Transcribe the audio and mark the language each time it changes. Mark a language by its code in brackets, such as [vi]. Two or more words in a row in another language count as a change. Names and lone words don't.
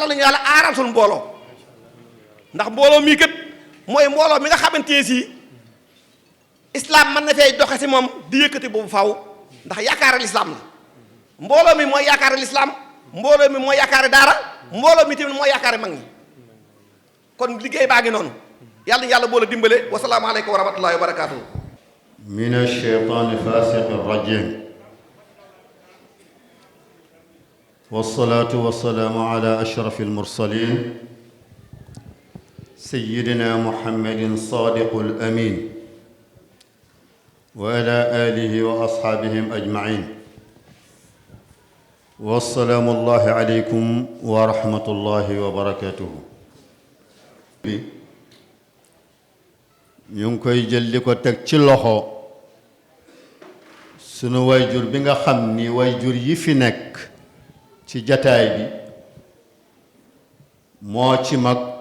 [wo] nañu yàlla aaral suñu mbooloo ndax mbooloo mii kat mooy mbooloo mi nga xamante ne si islam mën na fay doxe si moom di yëkkati boobu faaw ndax yaakaaral islam la mbooloo mi mooy yaakaaral islam mbooloo mi mooy yaakaari daara mbooloo mi tamit mooy yaakaari mag ñi kon liggéey baa ngi noonu yàlla na yàlla boole dimbale [ar] والسلام عليكم ورحمة الله وبركاته من الشيطان الفاسق الرجيم والصلاة والسلام على أشرف المرسلين سيدنا محمد صادق الأمين وعلى آله وأصحابهم أجمعين والسلام الله عليكم ورحمة الله وبركاته. [wo] ñu ngi koy jël di ko teg ci loxo sunu wayjur bi nga xam ni wayjur yi fi nekk ci jataay bi moo ci mag